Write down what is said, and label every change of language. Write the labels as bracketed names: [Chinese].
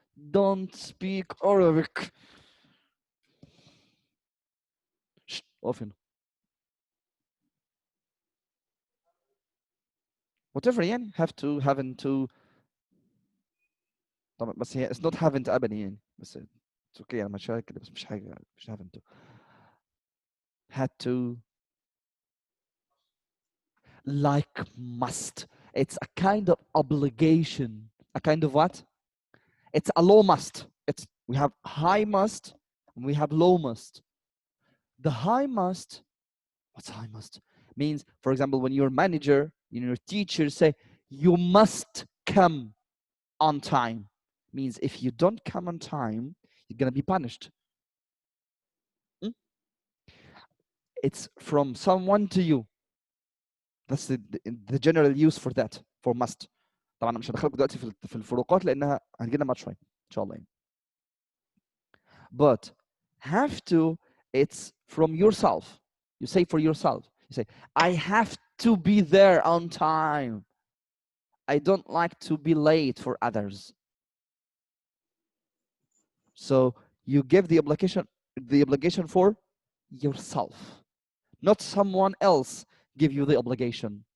[English] Don't speak Arabic. Shh, often. Whatever [Arabic] يعني [English] have to, haven't to. [Arabic] طبعا بس هي [English] it's not haven't [Arabic] أبدا يعني بس [English] it's okay [Arabic] أنا ماشيها كده بس مش حاجة مش [English] haven't to. Had to. Like must. It's a kind of obligation. A kind of what? It's a low must. We have high must and we have low must. The high must, what's high must? Means, for example, when your manager, your teacher say, you must come on time. Means if you don't come on time, you're gonna be punished. It's from someone to you. That's the general use for that, for must. [Arabic] طبعا انا مش هدخلك دلوقتي في الفروقات لانها هتجينا بعد شويه ان شاء الله يعني. [English] But have to, it's from yourself. You say for yourself. You say, I have to be there on time. I don't like to be late for others. So you give the obligation for yourself, not someone else give you the obligation.